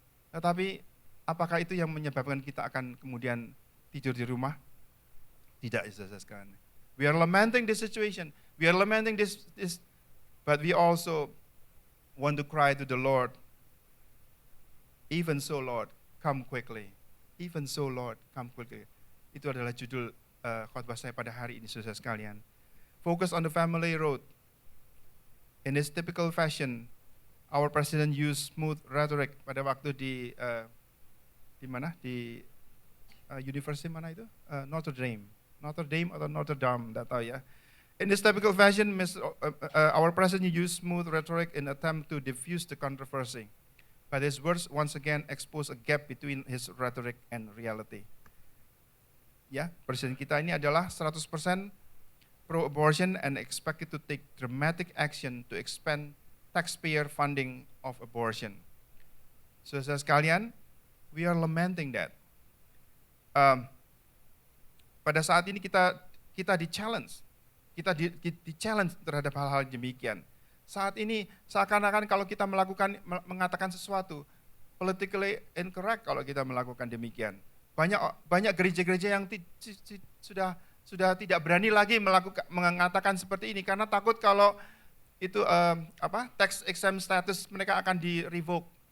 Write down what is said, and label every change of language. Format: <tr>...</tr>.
<id>Tetapi apakah itu yang menyebabkan kita akan kemudian tidur di rumah? Tidak, saudara sekalian.</id> <en>We are lamenting this situation. We are lamenting this, but we also want to cry to the Lord. Even so, Lord, come quickly. Even so, Lord, come quickly.</en> <id>Itu adalah judul khotbah saya pada hari ini, saudara sekalian.</id> <en>Focus on the family road. In this typical fashion, our president used smooth rhetoric</en> <id>pada waktu di mana? Di university mana itu? Notre Dame atau Notre Dame, tidak tahu ya.</id> <en>In this typical fashion, our president used smooth rhetoric in attempt to diffuse the controversy. But his words once again expose a gap between his rhetoric and reality.</en> <id>Ya, presiden kita ini adalah 100%</id> <en>pro-abortion and expected to take dramatic action to expand taxpayer funding of abortion.</en> <id>Saudara sekalian,</id> <en>we are lamenting that.</en> <id>Pada saat ini kita di-challenge. Kita di-challenge terhadap hal-hal demikian. Saat ini seakan-akan kalau kita mengatakan sesuatu politically incorrect kalau kita melakukan demikian. Banyak gereja-gereja yang sudah tidak berani lagi mengatakan seperti ini karena takut kalau itu tax exempt status mereka akan di-revoke.</id>